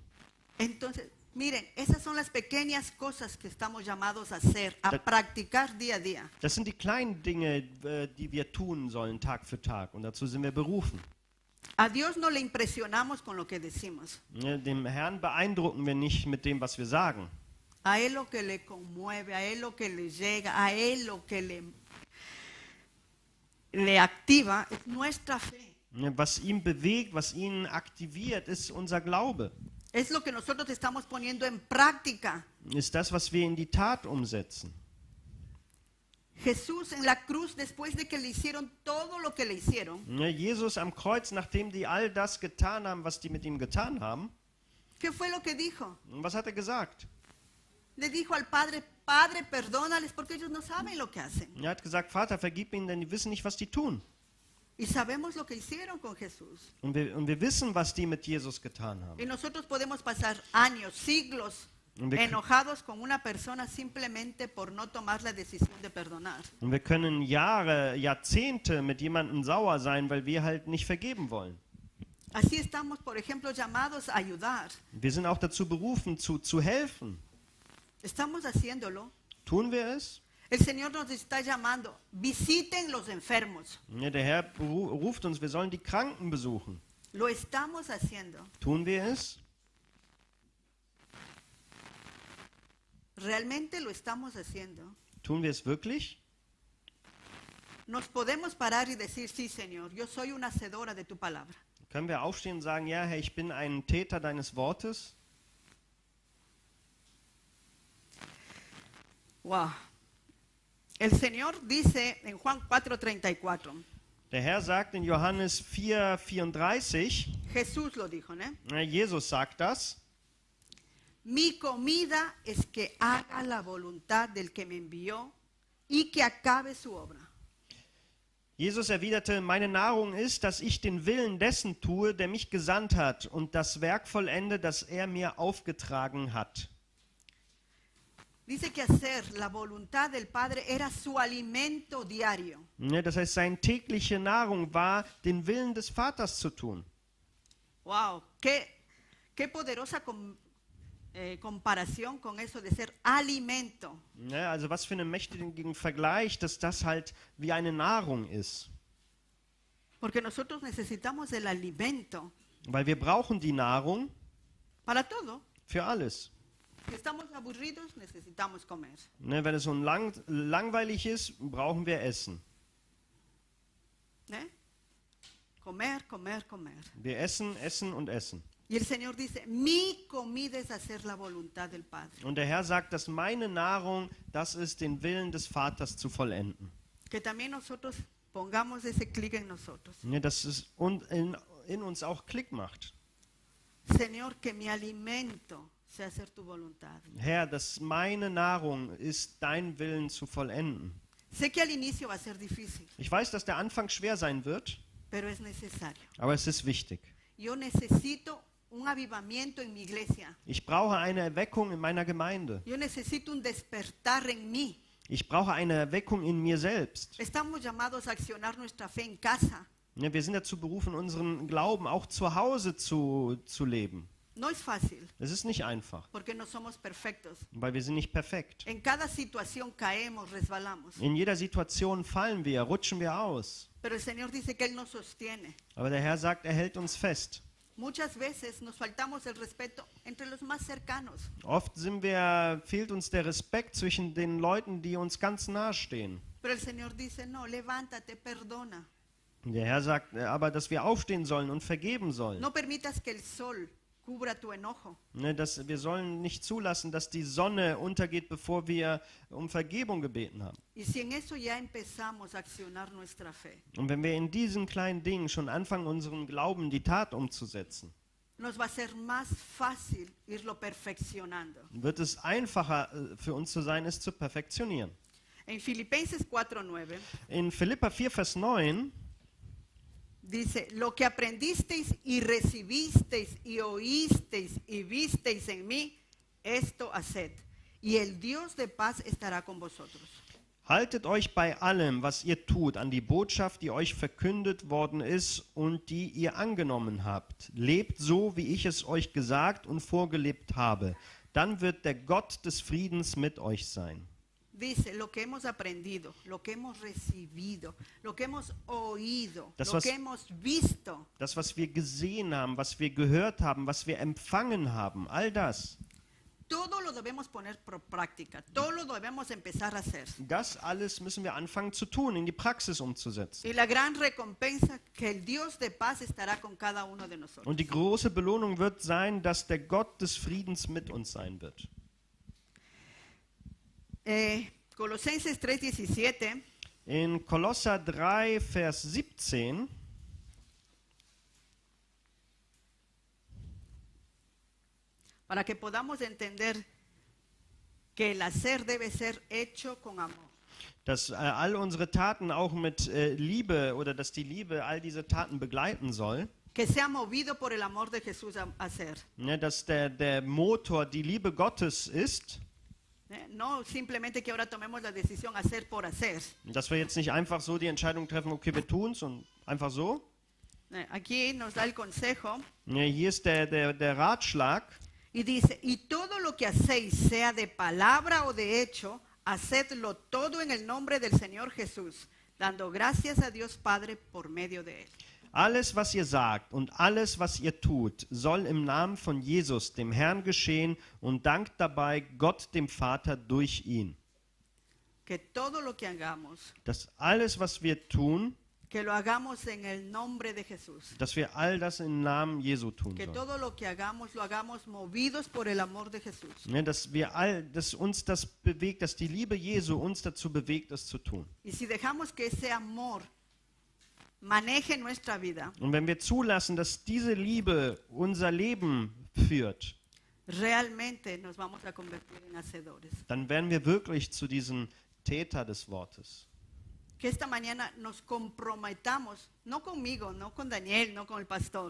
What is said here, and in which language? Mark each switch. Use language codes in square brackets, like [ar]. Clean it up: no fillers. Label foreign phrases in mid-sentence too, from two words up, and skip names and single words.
[es] Entonces, miren, esas son las pequeñas cosas que estamos llamados a hacer, a practicar día a día. [de] Das sind die kleinen Dinge, die wir tun sollen, Tag für Tag. Und dazu sind wir berufen. [es] A Dios no le impresionamos con lo que decimos. [de] Ja, dem Herrn beeindrucken wir nicht mit dem, was wir sagen. [es] A Él lo que le conmueve, a Él lo que le llega, a Él lo que le activa es nuestra fe. [de] Ja, was ihn bewegt, was ihn aktiviert, ist unser Glaube. [es] Es lo que nosotros estamos poniendo en práctica. [de] Ist das, was wir in die Tat umsetzen. [es] Jesús en la cruz, después de que le hicieron todo lo que le hicieron, [de] Ja, Jesus am Kreuz, nachdem die all das getan haben, was die mit ihm getan haben, [es] ¿qué fue lo que dijo? [de] was hat er gesagt? [es] Le dijo al Padre, Padre, perdónales porque ellos no saben lo que hacen. [de] Er hat gesagt, Vater, vergib ihnen, denn die wissen nicht, was die tun. [es] Y sabemos lo que hicieron con Jesús. [de] Und wir wissen, was die mit Jesus getan haben. [es] Y nosotros podemos pasar años, siglos [de] Und wir, [es] enojados con una persona simplemente por no tomar la decisión de perdonar. [de] und wir können Jahre, Jahrzehnte mit jemandem sauer sein, weil wir halt nicht vergeben wollen. [es] Así estamos, por ejemplo, llamados a ayudar. [de] Wir sind auch dazu berufen, zu helfen. [es] Estamos haciéndolo. [de] Tun wir es? [es] El Señor nos está llamando. Visiten los enfermos. [de] Ja, der Herr ruft uns, wir sollen die Kranken besuchen. [es] Lo estamos haciendo. [de] Tun wir es? [es] Realmente lo estamos haciendo. [de] Tun wir es wirklich? [es] Nos podemos parar y decir, sí, Señor, yo soy una hacedora de tu palabra. [de] Können wir aufstehen und sagen, ja, Herr, ich bin ein Täter deines Wortes? [es] Wow. El Señor dice en Juan 4:34, [de] Der Herr sagt in Johannes 4,34, [es] Jesús lo dijo, ¿no? [de] Jesus sagt das, [es] Mi comida es que haga la voluntad del que me envió y que acabe su obra. [de] Jesus erwiderte, meine Nahrung ist, dass ich den Willen dessen tue, der mich gesandt hat und das Werk vollende, das er mir aufgetragen hat. [es] Dice que hacer la voluntad del Padre era su alimento diario. [de] Ja, das heißt, seine tägliche Nahrung war, den Willen des Vaters zu tun. [es] Wow, qué poderosa comparación con eso de ser alimento. [de] Ja, also was für einen mächtigen Vergleich, dass das halt wie eine Nahrung ist. [es] Porque nosotros necesitamos el alimento [de] Weil wir brauchen die Nahrung [es] para todo. [de] für alles. [es] Si estamos aburridos, necesitamos comer. [de] Ne, wenn es so langweilig ist, brauchen wir Essen. [es] ¿Eh? Comer, comer, comer. [de] Wir essen, essen und essen. [es] Y el Señor dice, mi comida es hacer la voluntad del Padre. [de] Und der Herr sagt, dass meine Nahrung, das ist, den Willen des Vaters zu vollenden. [es] Que también nosotros pongamos ese clic en nosotros. [de] Ne, dass es in uns auch Klick macht. [es] Señor, que mi alimento sea hacer tu voluntad. [de] Herr, dass meine Nahrung ist, dein Willen zu vollenden. [es] Sé que al inicio va a ser difícil, [de] Ich weiß, dass der Anfang schwer sein wird, [es] pero es necesario. [de] aber es ist wichtig. [es] Yo necesito un avivamiento en mi iglesia. [de] Ich brauche eine Erweckung in meiner Gemeinde. [es] Yo necesito un despertar en mí. [de] Ich brauche eine Erweckung in mir selbst. [es] Estamos llamados a accionar nuestra fe en casa. [de] Ja, wir sind dazu berufen, unseren Glauben auch zu Hause zu leben. [es] No es fácil, [de] Es ist nicht einfach, [es] porque no somos perfectos. [de] weil wir sind nicht perfekt. [es] En cada situación caemos, resbalamos. [de] In jeder Situation fallen wir, rutschen wir aus. [es] Pero el Señor dice que Él nos sostiene. [de] Aber der Herr sagt, er hält uns fest. [es] Muchas veces nos faltamos el respeto entre los más cercanos. [de] Oft fehlt uns der Respekt zwischen den Leuten, die uns ganz nahe stehen. [es] Pero el Señor dice, no, levántate, perdona. [de] Und der Herr sagt aber, dass wir aufstehen sollen und vergeben sollen. [es] No permitas que el sol cubra tu enojo. [de] Ne, wir sollen nicht zulassen, dass die Sonne untergeht, bevor wir um Vergebung gebeten haben. [es] Y si en eso ya empezamos a accionar nuestra fe, [de] Und wenn wir in diesen kleinen Dingen schon anfangen, unseren Glauben in die Tat umzusetzen, [es] nos va a ser más fácil irlo perfeccionando. [de] wird es einfacher für uns zu sein, es zu perfektionieren. [es] En Filipenses 4:9 [de] In Philipper 4, Vers 9 [es] dice, lo que aprendisteis y recibisteis y oísteis y visteis en mí, esto haced, y el Dios de paz estará con vosotros. [de] Haltet euch bei allem, was ihr tut, an die Botschaft, die euch verkündet worden ist und die ihr angenommen habt. Lebt so, wie ich es euch gesagt und vorgelebt habe. Dann wird der Gott des Friedens mit euch sein. [es] Dice, lo que hemos aprendido, lo que hemos recibido, lo que hemos oído, [de] Das, [es] lo [de] was- [es] que hemos visto, [de] Das, was wir gesehen haben, was wir gehört haben, was wir empfangen haben, all das, [es] todo lo debemos poner por práctica, todo lo debemos empezar a hacer. [de] das alles müssen wir anfangen zu tun, in die Praxis umzusetzen. [es] Y la gran recompensa que el Dios de paz estará con cada uno de nosotros. [de] Und die große Belohnung wird sein, dass der Gott des Friedens mit uns sein wird. [es] Colosenses 3:17 [de] In Kolosser 3, Vers 17 [es] para que podamos entender que el hacer debe ser hecho con amor. [de] dass all unsere Taten auch mit Liebe oder dass die Liebe all diese Taten begleiten soll, [es] Que sea movido por el amor de Jesús a hacer. [de] ne, dass der Motor die Liebe Gottes ist, [es] No simplemente que ahora tomemos la decisión hacer por hacer. [de] dass wir jetzt nicht einfach so die Entscheidung treffen, okay, wir tun es und einfach so. [es] Aquí nos da el consejo [de] Ne, hier ist der Ratschlag, [es] y dice, y todo lo que hacéis, sea de palabra o de hecho, hacedlo todo en el nombre del Señor Jesús, dando gracias a Dios Padre por medio de él. [de] alles, was ihr sagt und alles, was ihr tut, soll im Namen von Jesus, dem Herrn, geschehen und dankt dabei Gott, dem Vater, durch ihn. [es] Que todo lo que hagamos, [de] Dass alles, was wir tun, [es] que lo hagamos en el nombre de Jesús. [de] dass wir all das im Namen Jesu tun [es] Que [de] sollen. [es] todo lo que hagamos, lo hagamos movidos por el amor de Jesús. [de] Ne, dass uns das bewegt, dass die Liebe Jesu uns dazu bewegt, es zu tun. [es] Y si dejamos que ese amor maneje nuestra vida, [de] Und wenn wir zulassen, dass diese Liebe unser Leben führt, [es] realmente nos vamos a convertir en hacedores. [de] dann werden wir wirklich zu diesen Täter des Wortes. [es] Que esta mañana nos comprometamos, no conmigo, no con Daniel, no con el pastor,